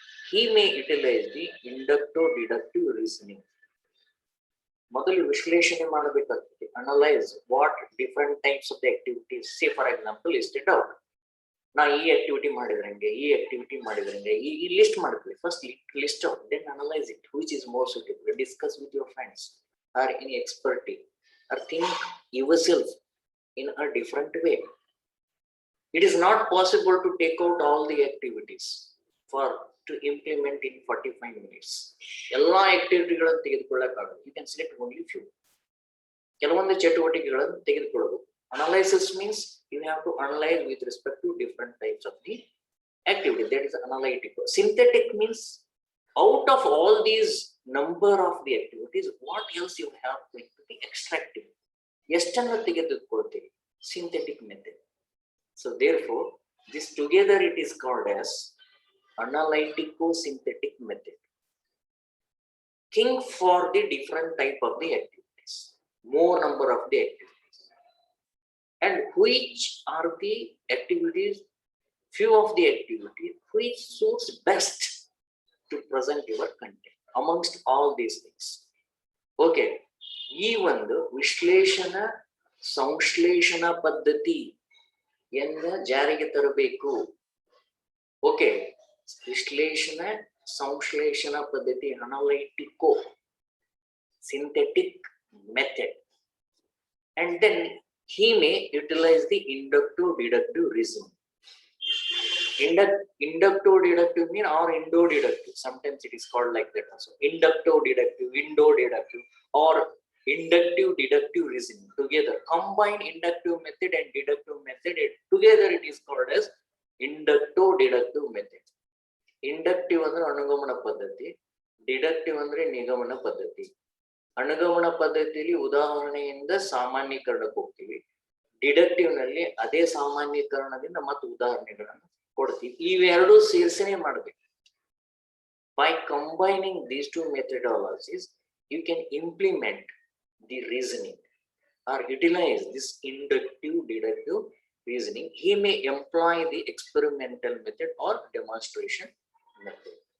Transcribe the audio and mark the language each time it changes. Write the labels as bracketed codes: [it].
[en] He may utilize the inductive deductive reasoning. [kn] ಮೊದಲು ವಿಶ್ಲೇಷಣೆ ಮಾಡಬೇಕಾಗ್ತದೆ. [en] Analyze what different types of the activities. Say for example, list it out. [kn] ನಾ ಈ activity ಮಾಡಿದ್ರಂಗೆ, ಈ activity ಮಾಡಿದ್ರಂಗೆ, ಈ list ಮಾಡ್ತೀವಿ. [en] First list out, then analyse it, which is more suitable. Discuss with your friends or in expertise, or think yourself in a different way. It is not possible to take out all the activities for to implement in 45 minutes. [kn] ಎಲ್ಲಾ ಆಕ್ಟಿವಿಟಿಗಳನ್ನು ತೆಗೆದುಕೊಳ್ಳಕ್ಕಾಗಲ್ಲ. [en] You can select only few. [kn] ಕೆಲವೊಂದು ಚಟುವಟಿಕೆಗಳನ್ನು ತೆಗೆದುಕೊಳ್ಳಬಹುದು. [en] Analysis means you have to analyze with respect to different types of the activity. That is analytical. Synthetic means out of all these number of the activities, what else you have going to be extractive. [kn] ಎಷ್ಟನ್ನು ತೆಗೆದುಕೊಳ್ತೀವಿ? [en] Synthetic method. So therefore, this together it is called as analytico-synthetic method. Think for the different type of the activities, more number of the activities, and which are the activities, few of the activities which suits best to present your content amongst all these things. [kn] Okay, ಈ ಒಂದು ವಿಶ್ಲೇಷಣ ಸಂಶ್ಲೇಷಣ ಪದ್ಧತಿ ಜಾರಿಗೆ ತರಬೇಕು. [en] okay, [kn] ವಿಶ್ಲೇಷಣ ಸಂಶ್ಲೇಷಣ ಪದ್ಧತಿ, [en] Analytico synthetic method, and then he may utilize the inductive deductive reasoning. Inductive deductive mean or indo deductive, sometimes it is called like that also. Inductive deductive, indo deductive, or inductive deductive reasoning together. Combine inductive method and deductive method together, it is called as inductive deductive method. [kn] Inductive ಅಂದ್ರೆ ಅನುಗಮನ ಪದ್ಧತಿ, deductive ಅಂದ್ರೆ ನಿಗಮನ ಪದ್ಧತಿ. ಅನುಗಮನ ಪದ್ಧತಿಯಲ್ಲಿ ಉದಾಹರಣೆಯಿಂದ ಸಾಮಾನ್ಯೀಕರಣಕ್ಕೆ ಹೋಗ್ತೀವಿ, deductive ನಲ್ಲಿ ಅದೇ ಸಾಮಾನ್ಯೀಕರಣದಿಂದ ಮತ್ತು ಉದಾಹರಣೆಗಳನ್ನು ಕೊಡ್ತೀವಿ. ಇವೆರಡು ಸೇರ್ಸನೆ ಮಾಡಬೇಕು. [en] By combining these two methodologies, you can implement the reasoning or utilize this inductive deductive reasoning. He may employ the experimental method or demonstration method.